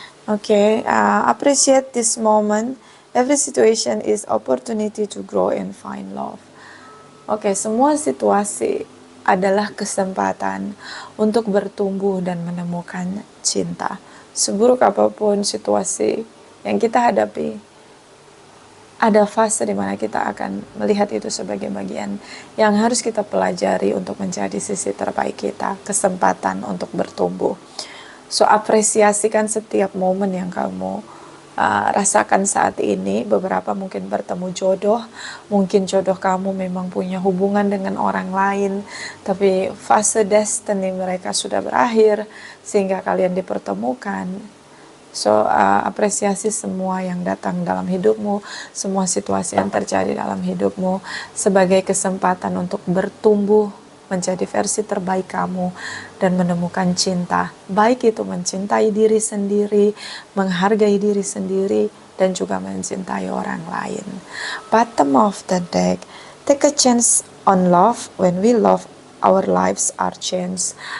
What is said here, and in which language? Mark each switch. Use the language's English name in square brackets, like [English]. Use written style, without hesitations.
[English] Okay, appreciate this moment. Every situation is opportunity to grow and find love. [Indonesian] Oke, semua situasi adalah kesempatan untuk bertumbuh dan menemukan cinta. Seburuk apapun situasi yang kita hadapi, ada fase di mana kita akan melihat itu sebagai bagian yang harus kita pelajari untuk menjadi sisi terbaik kita, kesempatan untuk bertumbuh. So, apresiasikan setiap momen yang kamu rasakan saat ini. Beberapa mungkin bertemu jodoh, mungkin jodoh kamu memang punya hubungan dengan orang lain, tapi fase destiny mereka sudah berakhir sehingga kalian dipertemukan. So, apresiasi semua yang datang dalam hidupmu, semua situasi yang terjadi dalam hidupmu sebagai kesempatan untuk bertumbuh menjadi versi terbaik kamu dan menemukan cinta. Baik itu mencintai diri sendiri, menghargai diri sendiri, dan juga mencintai orang lain. [English] Bottom of the deck, take a chance on love. When we love, our lives are changed.